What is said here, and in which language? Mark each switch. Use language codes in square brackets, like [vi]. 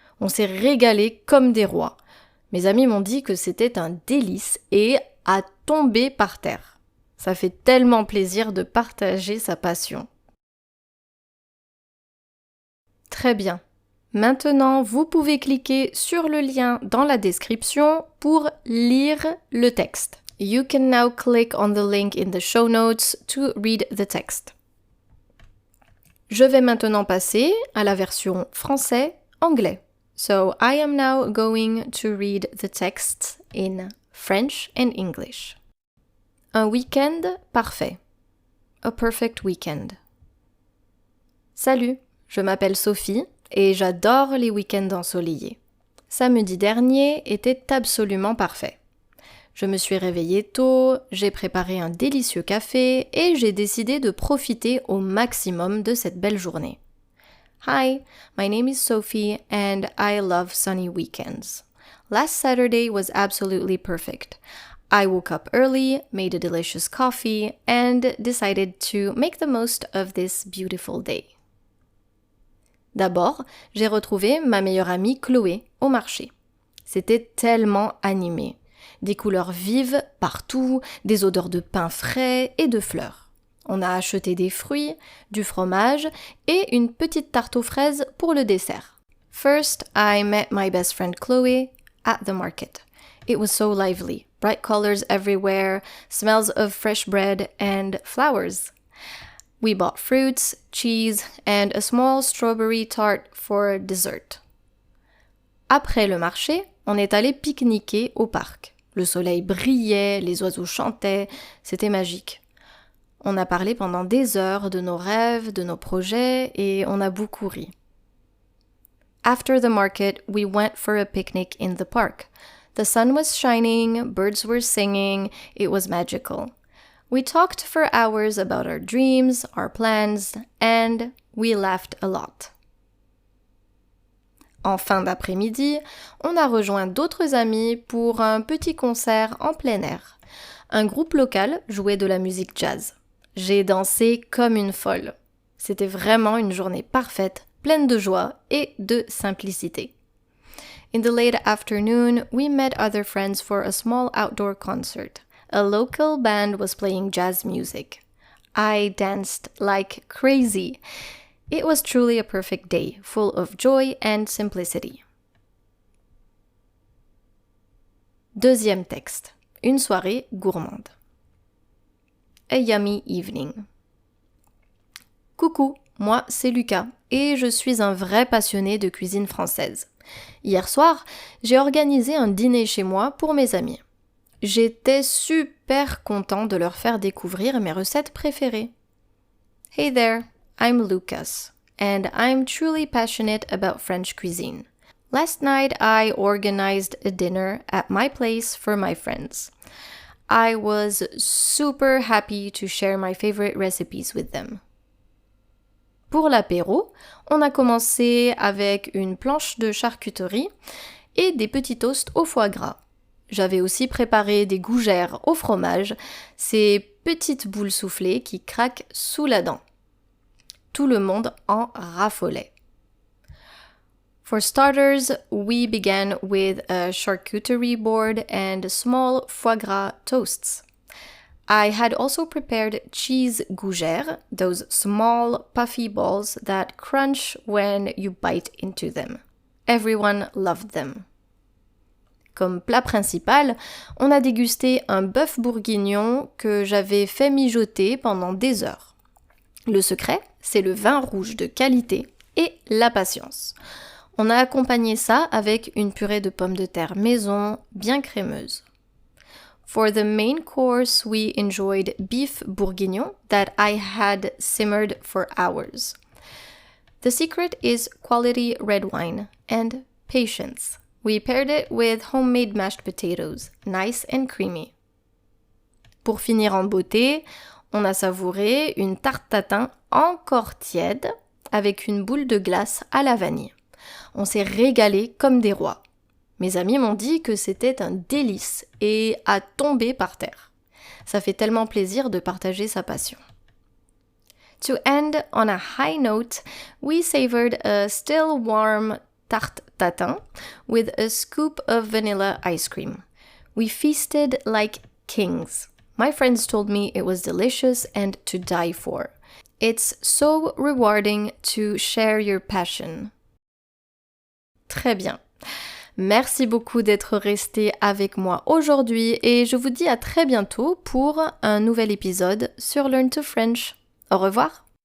[fr] On s'est régalé comme des rois. Mes amis m'ont dit que c'était un délice et à tomber par terre. Ça fait tellement plaisir de partager sa passion. Très bien. Maintenant, vous pouvez cliquer sur le lien dans la description pour lire le texte. [en] You can now click on the link in the show notes to read the text. [fr] Je vais maintenant passer à la version français-anglais. [en] So I am now going to read the text in French and English. [fr] Un week-end parfait. [en] A perfect weekend. [fr] Salut, je m'appelle Sophie et j'adore les week-ends ensoleillés. Samedi dernier était absolument parfait. Je me suis réveillée tôt, j'ai préparé un délicieux café et j'ai décidé de profiter au maximum de cette belle journée. [en] Hi, my name is Sophie and I love sunny weekends. Last Saturday was absolutely perfect. I woke up early, made a delicious coffee, and decided to make the most of this beautiful day. [fr] D'abord, j'ai retrouvé ma meilleure amie Chloé au marché. C'était tellement animé. Des couleurs vives partout, des odeurs de pain frais et de fleurs. On a acheté des fruits, du fromage et une petite tarte aux fraises pour le dessert. [en] First, I met my best friend Chloe at the market. It was so lively, bright colors everywhere, smells of fresh bread and flowers. We bought fruits, cheese and a small strawberry tart for dessert. [fr] Après le marché, on est allé pique-niquer au parc. Le soleil brillait, les oiseaux chantaient, c'était magique. On a parlé pendant des heures de nos rêves, de nos projets et on a beaucoup ri. [en] After the market, we went for a picnic in the park. The sun was shining, birds were singing, it was magical. We talked for hours about our dreams, our plans, and we laughed a lot. [fr] En fin d'après-midi, on a rejoint d'autres amis pour un petit concert en plein air. Un groupe local jouait de la musique jazz. J'ai dansé comme une folle. C'était vraiment une journée parfaite, pleine de joie et de simplicité. [en] In the late afternoon, we met other friends for a small outdoor concert. A local band was playing jazz music. I danced like crazy. It was truly a perfect day, full of joy and simplicity. [fr] Deuxième texte. Une soirée gourmande. [en] A yummy evening. [fr] Coucou, moi c'est Lucas et je suis un vrai passionné de cuisine française. Hier soir, j'ai organisé un dîner chez moi pour mes amis. J'étais super content de leur faire découvrir mes recettes préférées. [en] Hey there, I'm Lucas, and I'm truly passionate about French cuisine. Last night I organized a dinner at my place for my friends. I was super happy to share my favorite recipes with them. [fr] Pour l'apéro, on a commencé avec une planche de charcuterie et des petits toasts au foie gras. J'avais aussi préparé des gougères au fromage, ces petites boules soufflées qui craquent sous la dent. Tout le monde en raffolait. [en] For starters, we began with a charcuterie board and small foie gras toasts. I had also prepared cheese gougères, those small puffy balls that crunch when you bite into them. Everyone loved them. [fr] Comme plat principal, on a dégusté un bœuf bourguignon que j'avais fait mijoter pendant des heures. Le secret, c'est le vin rouge de qualité et la patience. On a accompagné ça avec une purée de pommes de terre maison, bien crémeuse. [en] For the main course, we enjoyed beef bourguignon that I had simmered for hours. The secret is quality red wine and patience. We paired it with homemade mashed potatoes, nice and creamy. [fr] Pour finir en beauté, on a savouré une tarte tatin encore tiède avec une boule de glace à la vanille. On s'est régalé comme des rois. Mes amis m'ont dit que c'était un délice et à tomber par terre. Ça fait tellement plaisir de partager sa passion. [en] To end on a high note, we savored a still warm tarte tatin with a scoop of vanilla ice cream. We feasted like kings. My friends told me it was delicious and to die for. It's so rewarding to share your passion. [fr] Très bien. Merci beaucoup d'être resté avec moi aujourd'hui et je vous dis à très bientôt pour un nouvel épisode sur Learn to French. Au revoir.